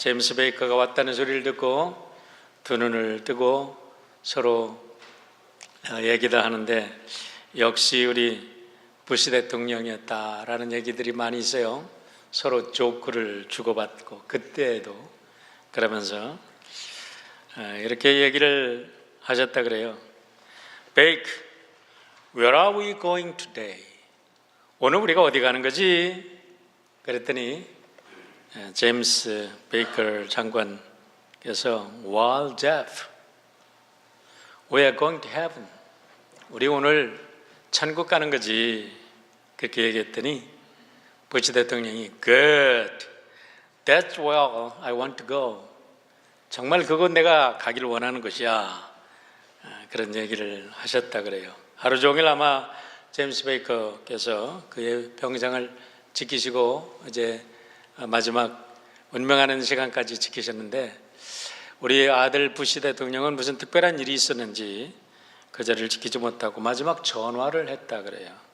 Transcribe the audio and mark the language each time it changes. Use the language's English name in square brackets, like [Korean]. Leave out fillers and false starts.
[Korean] 제임스 베이커가 왔다는 소리를 듣고 두 눈을 뜨고 서로 얘기를 하는데 역시 우리 부시 대통령이었다라는 얘기들이 많이 있어요. 서로 조크를 주고받고 그때에도 그러면서 이렇게 얘기를 하셨다 그래요. [English] 베이크, where are we going today? [Korean] 오늘 우리가 어디 가는 거지? 그랬더니 제임스 베이커 장관께서 [English] Well, Jeff, we are going to heaven. [Korean] 우리 오늘 천국 가는 거지. 그렇게 얘기했더니 부시 대통령이 [English] Good, that's where I want to go. [Korean] 정말 그건 내가 가기를 원하는 것이야. 그런 얘기를 하셨다 그래요. 하루 종일 아마 제임스 베이커께서 그의 병장을 지키시고 이제 마지막 운명하는 시간까지 지키셨는데 우리 아들 부시 대통령은 무슨 특별한 일이 있었는지 그 자리를 지키지 못하고 마지막 전화를 했다 그래요.